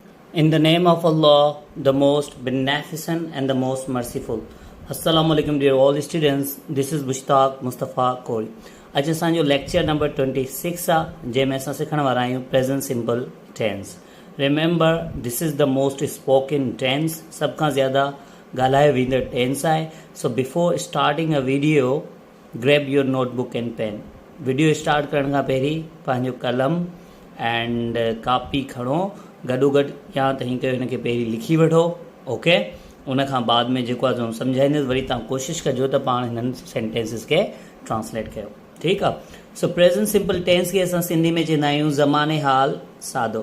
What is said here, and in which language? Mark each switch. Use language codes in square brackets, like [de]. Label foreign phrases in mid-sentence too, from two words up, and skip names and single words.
[en] In the name of Allah, the most beneficent and the most merciful. [ar] Assalamu alaikum [en] dear all students. This is Mushtaq Mustafa Kori. [sd] अॼु असांजो [en] lecture number [sd] 26 आहे जंहिंमें असां सिखण वारा आहियूं [en] present simple tense. remember this is the most spoken tense, [sd] सभ खां ज़्यादा ॻाल्हाए वेंदड़ टेंस आहे. [en] So before starting a video grab your notebook and pen. [sd] वीडियो स्टार्ट करण खां पहिरीं पंहिंजो कलम एंड कापी खणो गॾोगॾु, या त हीअं कयो हिनखे पहिरीं लिखी वठो. ओके, उनखां बाद में जेको आहे सम्झाईंदुसि, वरी तव्हां कोशिशि कजो त पाण हिननि सेंटेंसिस खे ट्रांसलेट कयो. ठीकु आहे. सो [en] present simple tense [sd] खे असां सिंधी में चवंदा आहियूं ज़माने हाल सादो.